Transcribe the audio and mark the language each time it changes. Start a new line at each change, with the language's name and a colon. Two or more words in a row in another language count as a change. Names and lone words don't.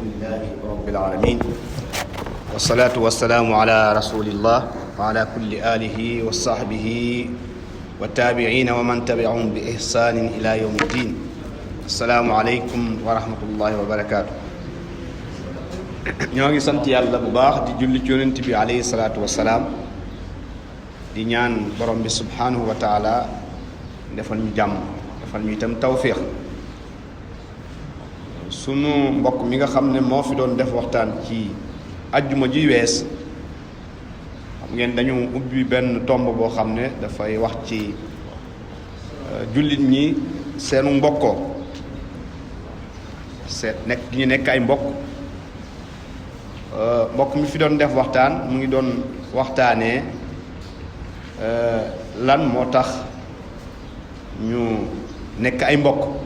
Arabic: الحمد لله رب العالمين والصلاة والسلام على رسول الله وعلى كل آله وصحبه والتابعين ومن تبعهم بإحسان إلى يوم الدين. السلام عليكم ورحمة الله وبركاته.
Wolof: ñoo ngi sant yàlla bu baax di julli ci yonent bi
Arabic: عليه الصلاة والسلام
Wolof: di ñaan borom bi
Arabic: سبحانه وتعالى
Wolof: defal ñu jàmm defal ñu itam tawfiq. sunu mbokk mi nga xam ne moo fi doon def waxtaan ci ajjuma ji wees xam ngeen dañu ubbi benn tomb boo xam ne dafay wax ci jullit ñi seenu mbokkoo seet nekk gi ñu nekk ay mbokk mi fi doon def waxtaan mu ngi doon waxtaanee lan moo tax ñu nekk ay mbokk.